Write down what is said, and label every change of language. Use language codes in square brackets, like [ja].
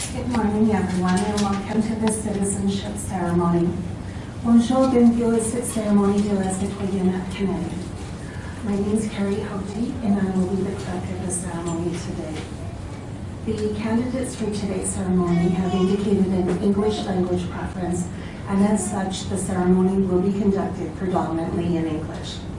[en] morning, everyone, and welcome to the citizenship ceremony. [fr] Bonjour, bienvenue à cette cérémonie de la citoyenneté canadienne. [en] My name is Carrie Houghty, and I will be the clerk of the ceremony today. The candidates for today's ceremony have indicated an English language preference, and as such, the ceremony will be conducted predominantly in English.